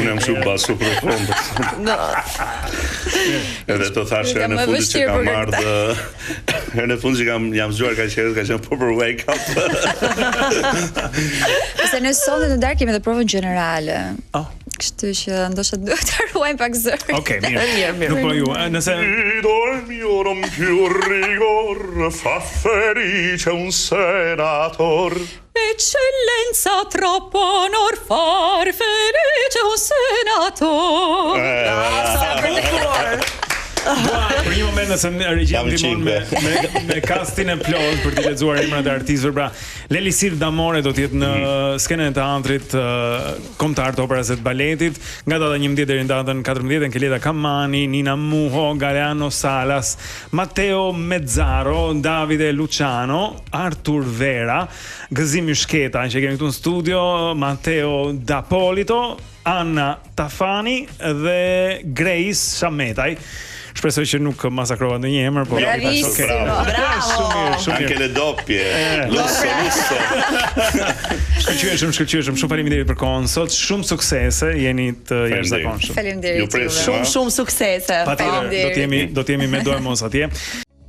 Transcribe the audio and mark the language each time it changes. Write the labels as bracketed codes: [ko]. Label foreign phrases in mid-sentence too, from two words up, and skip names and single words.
[sq] Unë jam shumë [it] basu profondo. [sq] Edhe të thash herë në fundit që kam ardhë, herë në fundit që jam zgjuar ka qerët, ka qenë për [en] wake up. [sq] Se në sonde në darkë kemi edhe provën generale. Kështu që ndoshta duhet të ruajmë pak zërin. Okej, mirë. Nuk po ju, nëse [it] il mio non più rigor fa felice un senator. Eccellenza troppo onor far felice un senator. [sq] Për një moment nëse regjia ndihmon me castin e plot për të lexuar emrat e artistëve, pra Lelisir Damore do të jetë në skenën e teatrit kombëtar të operës së baletit nga data 11 deri në datën 14, Keleda Kamani, Nina Muho, Galeano Salas, Matteo Mezzaro, Davide Luciano, Artur Vera, Gëzim Yshketa që kemi këtu në studio, Matteo Dapolito, Anna Tafani dhe Grace Shametaj. Shpresoj që nuk masakrova ndonjë emër, por [it] bravissimo, bravo. Anche le doppie. Lusso. [sq] Shkëlqyeshëm, shumë faleminderit për kohën sot, shumë suksese, jeni të jashtëzakonshëm. Faleminderit. Shumë suksese. Patjetër, do të jemi me dorë mos atje.